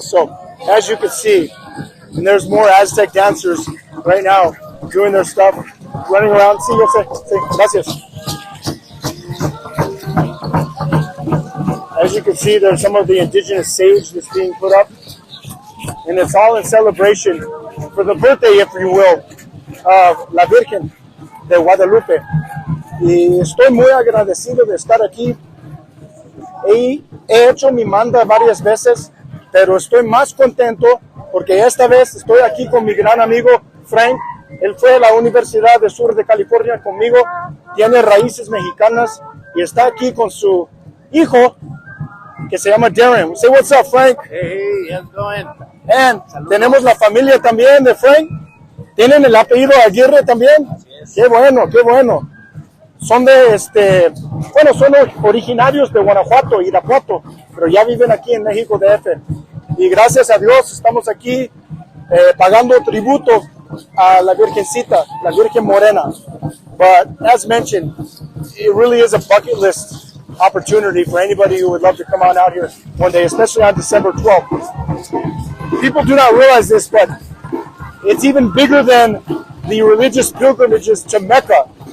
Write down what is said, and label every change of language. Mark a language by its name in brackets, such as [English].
[English] So as you can see, and there's more Aztec dancers right now doing their stuff, running around. [Spanish] Gracias. [English] As you can see, there's some of the indigenous sage that's being put up, and it's all in celebration for the birthday, if you will, of La Virgen de Guadalupe. [Spanish] Y estoy muy agradecido de estar aquí. He hecho mi manda varias veces, pero estoy más contento porque esta vez estoy aquí con mi gran amigo Frank. Él fue a la Universidad del Sur de California conmigo, tiene raíces mexicanas y está aquí con su hijo que se llama Darren. [English] Say what's up, Frank. Hey, how's it going? And [Spanish] tenemos la familia también de Frank. ¿Tienen el apellido Aguirre también? Qué bueno, qué bueno. Son son originarios de Guanajuato, Irapuato, pero ya viven aquí en México DF. Y gracias a Dios estamos aquí pagando tributo a la Virgencita, la Virgen Morena. [English] But as mentioned, it really is a bucket list opportunity for anybody who would love to come on out here one day, especially on December 12th. People do not realize this, but it's even bigger than the religious pilgrimages to Mecca.